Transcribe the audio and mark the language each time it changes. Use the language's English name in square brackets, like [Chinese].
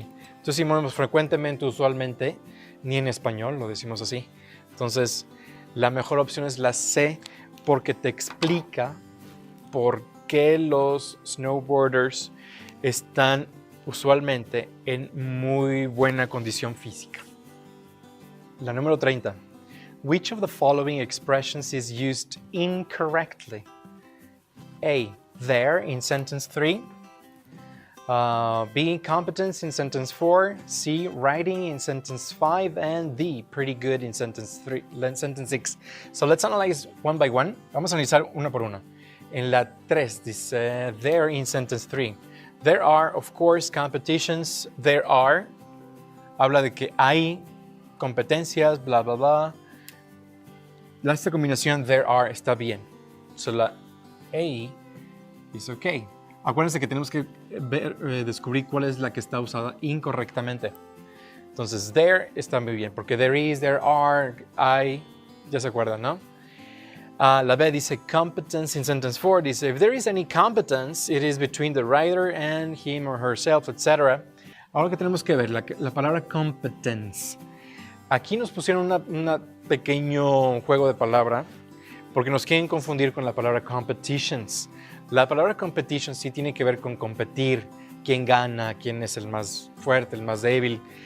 [Spanish] Entonces, si decimos frecuentemente, usualmente, ni en español lo decimos así. Entonces, la mejor opción es la C porque te explica por qué los snowboarders están usualmente en muy buena condición física. La número 30. [English] Which of the following expressions is used incorrectly? A. There in sentence 3. B. Competence in sentence 4. C. Writing in sentence 5. And D. Pretty good in sentence 6. So let's analyze one by one. [Spanish] Vamos a analizar una por una. En la 3 dice [English] there in sentence 3. There are, of course, competitions. There are. [Spanish] Habla de que hay competencias, bla, bla, bla. Esta combinación there are está bien. So A, dice ok. Acuérdense que tenemos que descubrir cuál es la que está usada incorrectamente. Entonces, there está muy bien, porque [English] there is, there are, [Spanish] I, ya se acuerdan, ¿no? La B dice [English] competence in sentence 4, [Spanish] dice [English] if there is any competence, it is between the writer and him or herself, etc. [Spanish] Ahora que tenemos que ver la palabra competence. Aquí nos pusieron un pequeño juego de palabra porque nos quieren confundir con la palabra competitions. La palabra competition sí tiene que ver con competir, quién gana, quién es el más fuerte, el más débil.